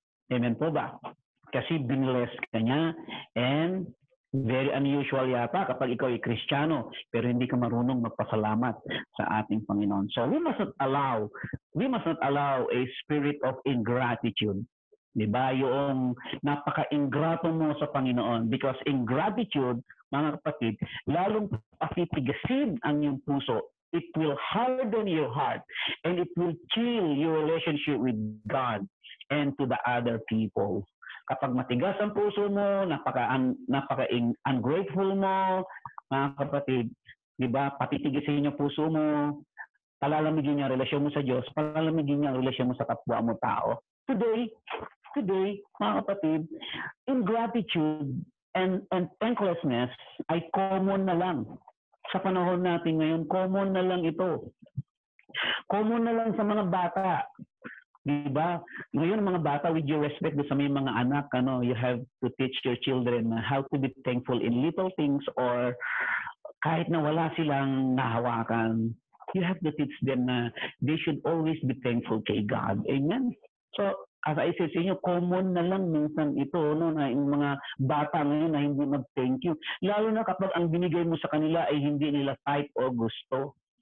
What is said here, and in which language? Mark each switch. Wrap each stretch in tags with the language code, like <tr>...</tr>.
<tl>Amen po ba? Kasi binless ka niya,</tl> <en>and very unusual</en> <tl>yata kapag ikaw ay Kristiyano pero hindi ka marunong magpasalamat sa ating Panginoon.</tl> <en>So we must not allow a spirit of ingratitude.</en> <tl>Diba? Yung napaka-ingrato mo sa Panginoon,</tl> <en>because ingratitude,</en> <tl>mga kapatid, lalong patitigasin ang iyong puso.</tl> <en>It will harden your heart and it will kill your relationship with God and to the other people.</en> <tl>Kapag matigas ang puso mo, napaka-ungrateful mo, mga kapatid, diba? Patitigasin yung puso mo, palalamigin niya ang relasyon mo sa Diyos, palalamigin niya ang relasyon mo sa kapwa mo tao.</tl> <en>Today,</en> <tl>mga kapatid,</tl> <en>ingratitude and thanklessness</en> <tl>ay common na lang. Sa panahon natin ngayon, common na lang ito. Common na lang sa mga bata. Diba? Ngayon, mga bata,</tl> <en>with your respect</en> <tl>sa may mga anak,</tl> <en>you have to teach your children how to be thankful in little things, or</en> <tl>kahit na wala silang nahawakan,</tl> <en>you have to teach them na they should always be thankful kay God. Amen? So, as I said</en> <tl>sa inyo, common na lang minsan ito, na yung mga bata ngayon na hindi mag-thank you. Lalo na kapag ang binigay mo sa kanila ay hindi nila type o gusto.</tl>